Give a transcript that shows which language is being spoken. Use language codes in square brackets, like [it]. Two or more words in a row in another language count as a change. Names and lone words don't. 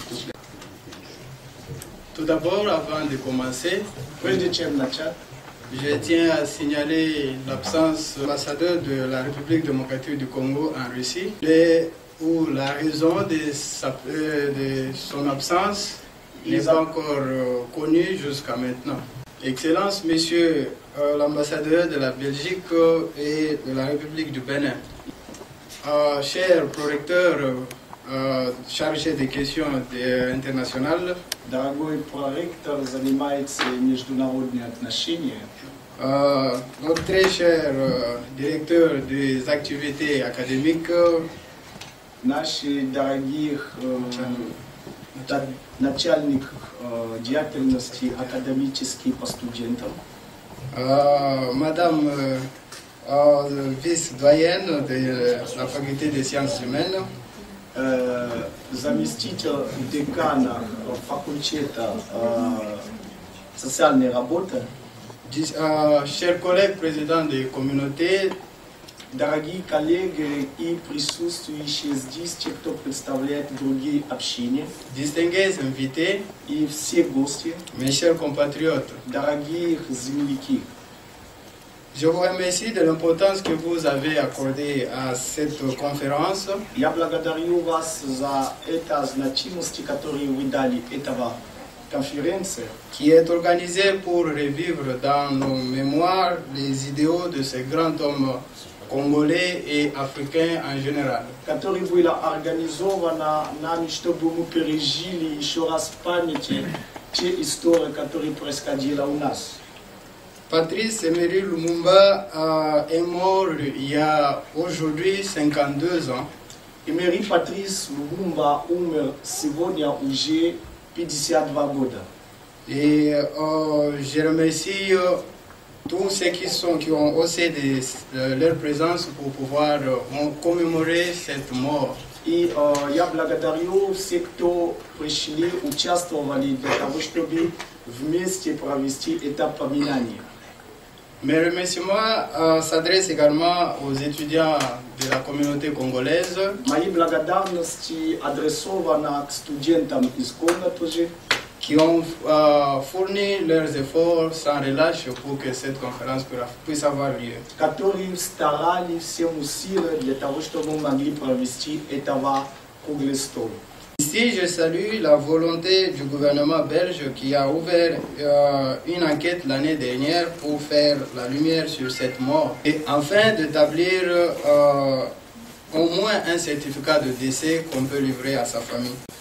[fr] Tout d'abord, avant de commencer, je tiens à signaler l'absence de l'ambassadeur de la République démocratique du Congo en Russie, où la raison de son absence n'est pas encore connue jusqu'à maintenant. Excellence, monsieur l'ambassadeur de la Belgique et de la République du Bénin, cher prorecteur chargé des questions internationales, [ru] Дорогой проректор, занимается международными отношениями. [fr] Notre très cher directeur des activités académiques, [ru] Наши дорогих начальник деятельности академический по студентам. [fr] Madame vice-doyenne de la faculté des sciences humaines, [ru] заместитель декана факультета социальной работы, [fr] chers collègues présidents des communautés, [ru] дорогие коллеги и присутствующие здесь, те, кто представляет другие общины, [fr] distingués invités, [ru] и все гости, [fr] mes chers compatriotes, [ru] дорогие земляки. [fr] je vous remercie de l'importance que vous avez accordée à cette conférence. [ru] Я благодарю вас за это значимость, которую вы дали этого конференции, [fr] qui est organisée pour revivre dans nos mémoires les idéaux de ce grand homme congolais et africain en général. [ru] которая была организована нами, чтобы мы пережили еще раз в памяти те истории, которые происходили у нас. [fr] Patrice Emery Lumumba est mort il y a aujourd'hui 52 ans. [ru] Emery Patrice Lumumba умер сегодня уже 52 года. [fr] Et je remercie tous ceux qui ont osé leur présence pour pouvoir commémorer cette mort. [ru] И я благодарю всех, кто пришли, участвовали для того, чтобы вместе провести это поминание. [fr] Mes remerciements s'adressent également aux étudiants de la communauté congolaise [ru] Мои благодарности адресованы к студентам из Конго тоже, [fr] qui ont fourni leurs efforts sans relâche pour que cette conférence puisse avoir lieu. [ru] которые старались всем усилием для того, чтобы мы могли провести этого круглый стол. [fr] Ici, je salue la volonté du gouvernement belge qui a ouvert une enquête l'année dernière pour faire la lumière sur cette mort et afin d'établir au moins un certificat de décès qu'on peut livrer à sa famille.